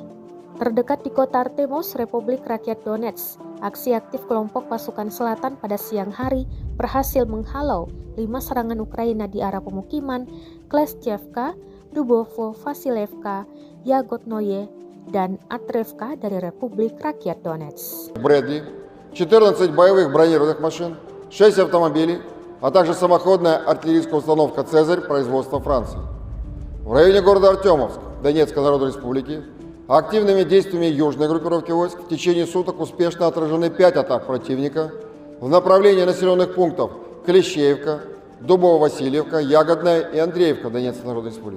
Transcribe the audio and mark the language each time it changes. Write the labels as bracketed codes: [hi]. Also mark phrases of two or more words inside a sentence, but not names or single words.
[id] Terdekat di kota Artemos, Republik Rakyat Donetsk, aksi aktif kelompok pasukan selatan pada siang hari berhasil menghalau 5 serangan Ukraina di arah pemukiman Kleshchevka, Dubovo, Vasilevka, Yagodnoye, dan Atrevka dari Republik Rakyat Donetsk. [ru] Брэдли, 14 боевых бронированных машин, 6 автомобилей, а также самоходная артиллерийская установка «Цезарь» производства Франции. В районе города Артемовск, Донецкой Народной Республики, активными действиями южной группировки войск в течение суток успешно отражены 5 атак противника в направлении населенных пунктов Клещеевка, Дубово-Васильевка, Ягодная и Андреевка Донецкой Народной Республики.